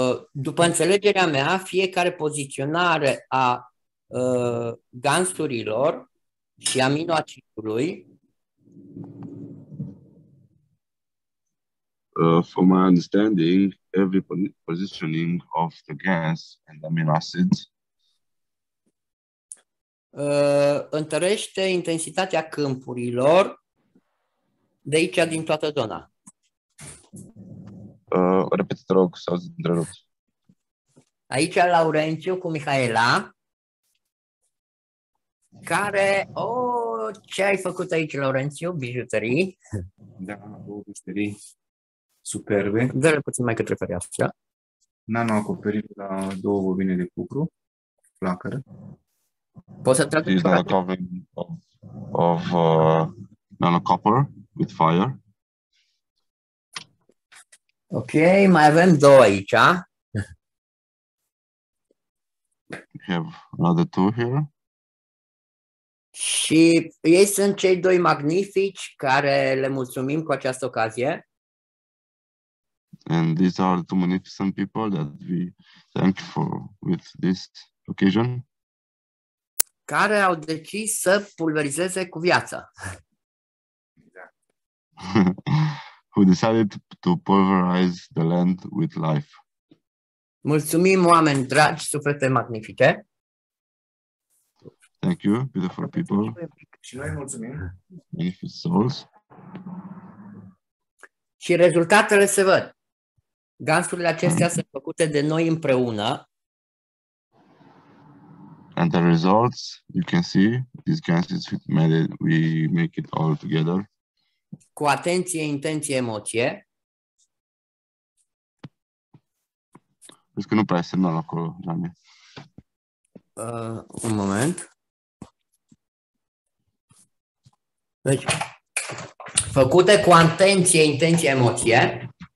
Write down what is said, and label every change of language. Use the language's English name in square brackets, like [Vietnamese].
[Romanian] După înțelegerea mea, fiecare poziționare a gansurilor și aminoacidului [English] from my understanding, every positioning of the gas and amino acids [Romanian] întărește intensitatea câmpurilor de aici, din toată zona. Repet, te rog, să întrerupt. Aici Laurențiu cu Mihaela, care... ce ai făcut aici, Laurențiu? Bijuterii. Da, două bijuterii superbe. Dă-le puțin mai către fereastră. Nano-acoperit la două bobine de cupru, flacără. Poți să tragi [English] a covering of nanocopper with fire. [Romanian] Ok, mai avem două aici. [English] We have another two here. [Romanian] Și ei sunt cei doi magnifici care le mulțumim cu această ocazie. [English] And these are the two magnificent people that we thank with this occasion. [Romanian] Care au decis să pulverizeze cu viață. [English] Who decided to pulverize the land with life. [Romanian] Mulțumim, oameni dragi, suflete magnifice. [English] Thank you, beautiful people. [Romanian] Și noi mulțumim. [English] Benefit souls. [Romanian] Și rezultatele se văd. Gansurile acestea sunt făcute de noi împreună. [English] And the results, you can see, these ganses, we make it all together. [Romanian] Cu atenție, intenție, emoție. Vezi că nu prea e semnal acolo, Gianni. Un moment. Deci, făcute cu atenție, intenție, emoție.